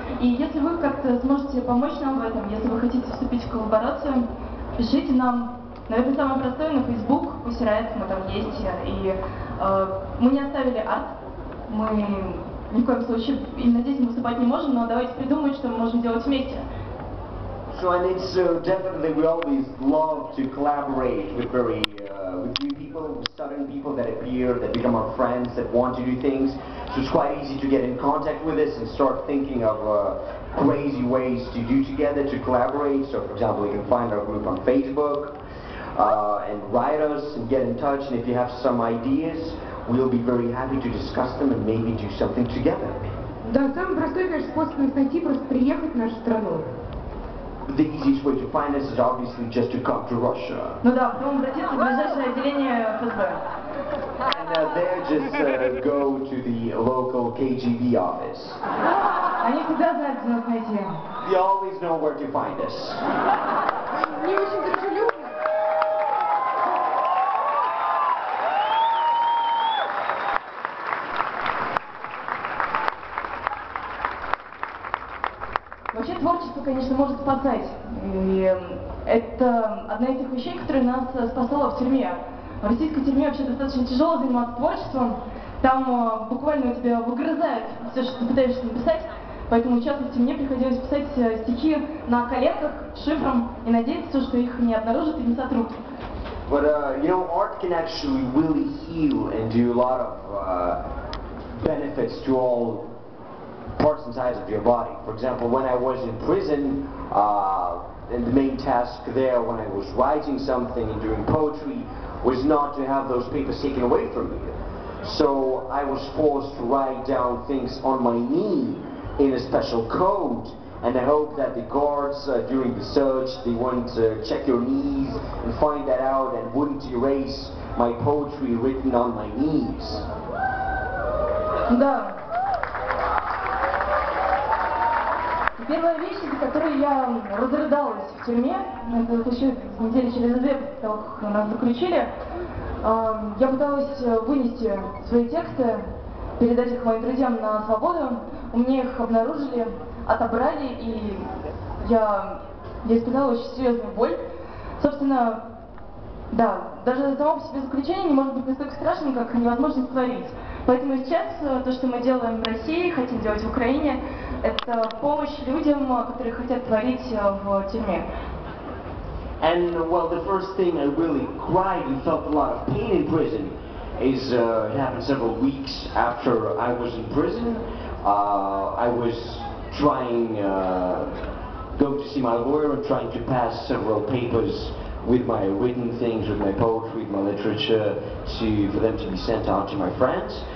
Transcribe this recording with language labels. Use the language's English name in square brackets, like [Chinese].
[Russian] И если вы как-то сможете помочь нам в этом, если вы хотите вступить в коллаборацию, пишите нам. Наверное, самое простое на Facebook, Pussy Riot, мы там есть. И мы не оставили арт, мы ни в коем случае, и надеюсь, мы выступать не можем, но давайте придумать, что мы можем делать вместе. [English] So, and it's definitely, we always love to collaborate with with new people, with sudden people that appear, that become our friends, that want to do things. So it's quite easy to get in contact with us and start thinking of crazy ways to do together, to collaborate. So for example, you can find our group on Facebook and write us and get in touch. And if you have some ideas, we'll be very happy to discuss them and maybe do something together. [Russian] Да, самый простой, конечно, способ нас найти, просто приехать в нашу страну. [English] The easiest way to find us is obviously just to come to Russia. [Russian] Ну да, потом обратиться в ближайшее отделение ФСБ. [English] And there just go to the local KGB office. [Russian] Они всегда знают, где нас найти. [English] You always know where to find us. [Russian] Не очень дружелюбно. Вообще творчество, конечно, может спасать. И это одна из тех вещей, которая нас спасала в тюрьме. В российской тюрьме вообще достаточно тяжело заниматься творчеством. Там буквально у тебя выгрызают все, что ты пытаешься написать. Поэтому часто в тюрьме приходилось писать стихи на коленках, шифром, и надеяться, что их не обнаружат и не сотрут. [English] But you know, art can actually really heal and do a lot of benefits to all parts and sides of your body. For example, when I was in prison, and the main task there when I was writing something and doing poetry was not to have those papers taken away from me. So I was forced to write down things on my knee in a special code, and I hope that the guards during the search, they wouldn't check your knees and find that out and wouldn't erase my poetry written on my knees. [Russian] Да. Первая вещь, из-за которой я разрыдалась в тюрьме, это еще недели через две после того, как нас заключили, я пыталась вынести свои тексты, передать их моим друзьям на свободу. У меня их обнаружили, отобрали, и я испытала очень серьезную боль. Собственно, да, даже само по себе заключение не может быть настолько страшным, как невозможно творить. Поэтому сейчас то, что мы делаем в России, хотим делать в Украине, это помощь людям, которые хотят творить в тюрьме. [English] And well, the first thing I really cried and felt a lot of pain in prison is it happened several weeks after I was in prison. I was trying go to see my lawyer and trying to pass several papers with my written things, with my poetry, with my literature, for them to be sent on to my friends.